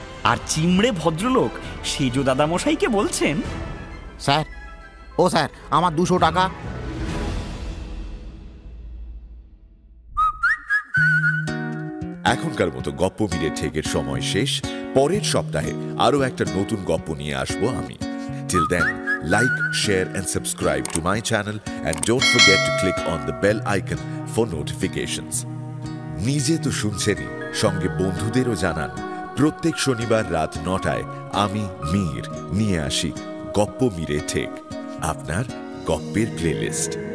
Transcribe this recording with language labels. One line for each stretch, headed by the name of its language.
Bangla: আর চিমড়ে ভদ্রলোক সেজ দাদামশাইকে বলছেন, স্যার, ও স্যার, আমার 200 টাকা। এখনকার মতো গপ্প মিলে ঠেকের সময় শেষ। পরের সপ্তাহে আরো একটা নতুন গপ্প নিয়ে আসবো আমি।
English: Till then, like, share and subscribe to my channel and don't forget to click on the bell icon for notifications.
Bangla: নিজে তো শুনছেনই, সঙ্গে বন্ধুদেরও জানান। প্রত্যেক শনিবার রাত 9টায় আমি মীর নিয়ে আসি গপ্প মিলে ঠেক, আপনার গপ্পের প্লেলিস্ট।